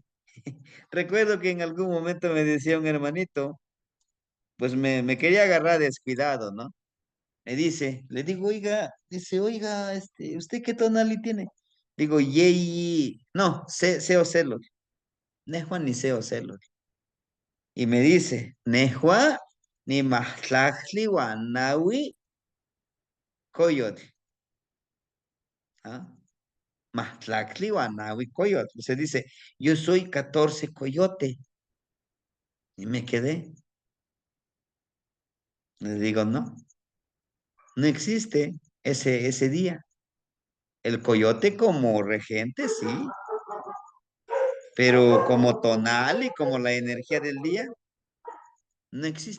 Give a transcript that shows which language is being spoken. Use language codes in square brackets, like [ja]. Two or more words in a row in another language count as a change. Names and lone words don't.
[es] Recuerdo que en algún momento me decía un hermanito, pues me quería agarrar descuidado, ¿no? Me dice, le digo, oiga, dice, oiga, ¿usted qué tonali tiene? [nah] Digo, yei, no, seo celo, nehua ni seo celo. [es] Y me dice, [nah] nehua ni mahtlajli wanawi coyote. ¿Ah? Mahtlacli wanawi coyote. [es] Se dice, yo soy 14 coyote. Y me quedé. Le digo, no, no existe ese día. El coyote como regente, sí, pero como tonal y como la energía del día, no existe.